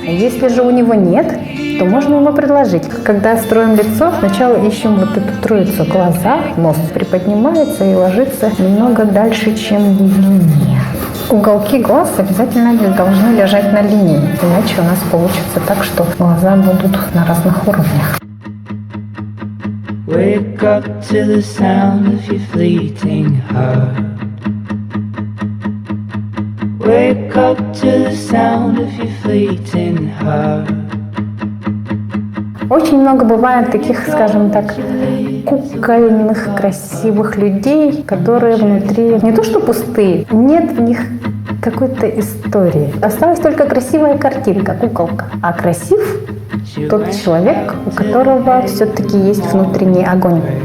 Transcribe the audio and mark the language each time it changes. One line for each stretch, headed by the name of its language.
Russian: А если же у него нет, то можно ему предложить. Когда строим лицо, сначала ищем вот эту троицу. Глаза, нос приподнимается и ложится немного дальше, чем длиннее. Уголки глаз обязательно должны лежать на линии, иначе у нас получится так, что глаза будут на разных уровнях.
English: Wake up to the sound of your fleeting heart. Wake up to the sound of your fleeting heart.
Russian: Очень много бывает таких, скажем так, кукольных, красивых людей, которые внутри не то что пустые, нет в них какой-то истории. Осталась только красивая картинка, куколка. А красив тот человек, у которого все-таки есть внутренний огонь.